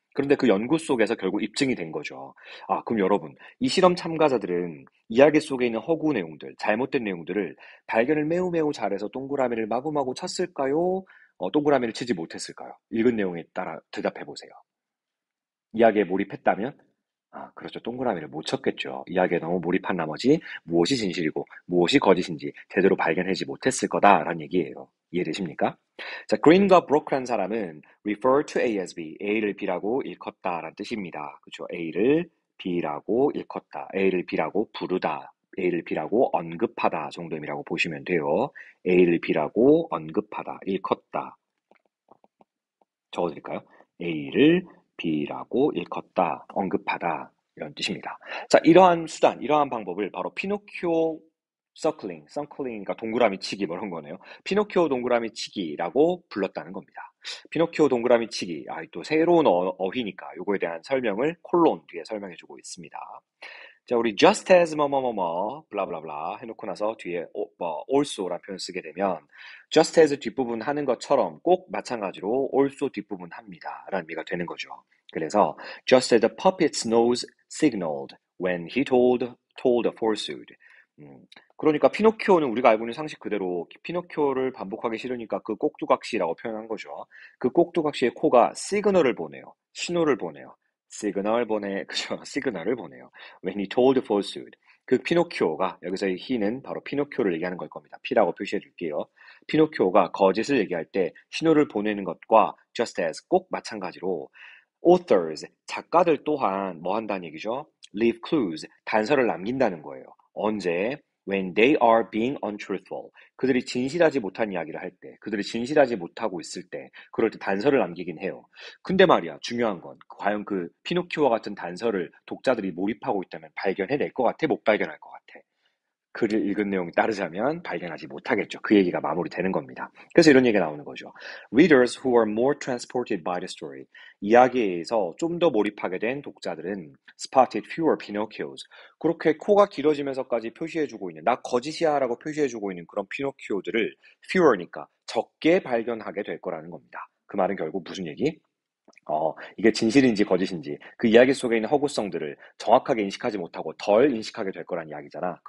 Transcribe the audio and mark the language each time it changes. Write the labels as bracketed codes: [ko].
[ko] 그런데 그 연구 속에서 결국 입증이 된 거죠. 그럼 여러분, 이 실험 참가자들은 이야기 속에 있는 허구 내용들, 잘못된 내용들을 발견을 매우 매우 잘해서 동그라미를 마구마구 쳤을까요? 동그라미를 치지 못했을까요? 읽은 내용에 따라 대답해 보세요. 이야기에 몰입했다면? 그렇죠. 동그라미를 못 쳤겠죠. 이야기에 너무 몰입한 나머지 무엇이 진실이고 무엇이 거짓인지 제대로 발견하지 못했을 거다라는 얘기예요. 이해되십니까? 자, green과 broke란 사람은 [en] refer to A as B, [ko] A를 B라고 일컫다라는 뜻입니다. 그렇죠. A를 B라고 일컫다, A를 B라고 부르다, A를 B라고 언급하다 정도임이라고 보시면 돼요. A를 B라고 언급하다, 일컫다. 적어드릴까요? A를 B라고 일컫다, 언급하다 이런 뜻입니다. 자, 이러한 수단, 이러한 방법을 바로 피노키오 서클링, 그러니까 동그라미 치기 뭐 이런 거네요. 피노키오 동그라미 치기라고 불렀다는 겁니다. 피노키오 동그라미 치기, 또 새로운 어휘니까 요거에 대한 설명을 콜론 뒤에 설명해주고 있습니다. 자, 우리 just as 뭐뭐뭐뭐 블라블라블라 해놓고 나서 뒤에 also라는 표현 쓰게 되면 just as 뒷부분 하는 것처럼 꼭 마찬가지로 also 뒷부분 합니다 라는 의미가 되는 거죠. [en] 그래서 just as the puppet's nose signaled when he told a falsehood. [ko] 그러니까 피노키오는 우리가 알고 있는 상식 그대로 피노키오를 반복하기 싫으니까 그 꼭두각시라고 표현한 거죠. 그 꼭두각시의 코가 시그널을 보내요. 신호를 보내요. 그죠? 시그널을 보내요. [en] When he told falsehood. [ko] 그 피노키오가, 여기서의 he는 바로 피노키오를 얘기하는 걸 겁니다. P라고 표시해 줄게요. 피노키오가 거짓을 얘기할 때 신호를 보내는 것과 just as 꼭 마찬가지로 authors, 작가들 또한 뭐 한다는 얘기죠? [en] leave clues, [ko] 단서를 남긴다는 거예요. 언제? [en] When they are being untruthful. [ko] 그들이 진실하지 못한 이야기를 할 때, 그들이 진실하지 못하고 있을 때, 그럴 때 단서를 남기긴 해요. 근데 말이야, 중요한 건, 과연 그 피노키오와 같은 단서를 독자들이 몰입하고 있다면 발견해낼 것 같아? 못 발견할 것 같아? 글을 읽은 내용이 따르자면 발견하지 못하겠죠. 그 얘기가 마무리되는 겁니다. 그래서 이런 얘기가 나오는 거죠. [en] Readers who are more transported by the story. [ko] 이야기에서 좀 더 몰입하게 된 독자들은 [en] spotted fewer Pinocchios. [ko] 그렇게 코가 길어지면서까지 표시해주고 있는, 나 거짓이야 라고 표시해주고 있는 그런 피노키오들을 fewer니까 적게 발견하게 될 거라는 겁니다. 그 말은 결국 무슨 얘기? 이게 진실인지 거짓인지 그 이야기 속에 있는 허구성들을 정확하게 인식하지 못하고 덜 인식하게 될 거란 이야기잖아.